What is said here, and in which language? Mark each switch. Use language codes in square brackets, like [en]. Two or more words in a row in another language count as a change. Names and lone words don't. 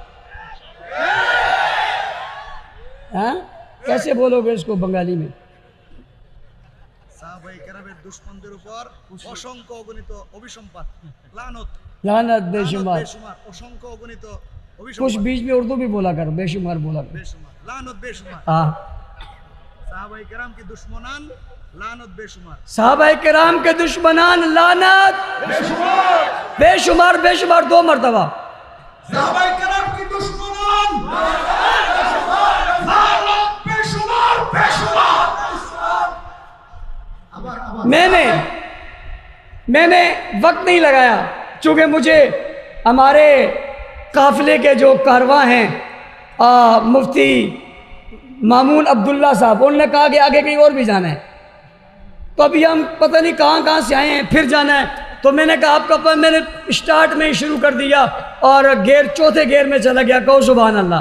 [ur] کیسے بولو گے اس کو بنگالی میں؟ [bn] সাহাবায়ে কেরামের দুশমনদের উপর অসংখ্য অগণিত অভিসম্পাত [ur] لعنت بے شمار، [bn] অসংখ্য অগণিত [ur] کچھ [bn] অভিসম্পাত [ur] بیچ میں اردو بھی بولا کر، بے شمار بولا کر۔ بے شمار لعنت بے شمار ہاں، صحابہ کرام کی دشمنان لعنت بے شمار صحابہ کرام کے دشمنان لعنت بے شمار، بے شمار 2 مرتبہ۔ صحابہ کرام کی دشمنان لعنت بے شمار بے شمار میں نے وقت نہیں لگایا، چونکہ مجھے ہمارے قافلے کے جو کارواں ہیں مفتی مامون عبداللہ صاحب، انہوں نے کہا کہ آگے کہیں اور بھی جانا ہے، تو ابھی ہم پتہ نہیں کہاں سے آئے ہیں، پھر جانا ہے، تو میں نے کہا آپ کا میں نے اسٹارٹ میں ہی شروع کر دیا اور چوتھے گیئر میں چلا گیا، کہو [ar] سبحان اللہ۔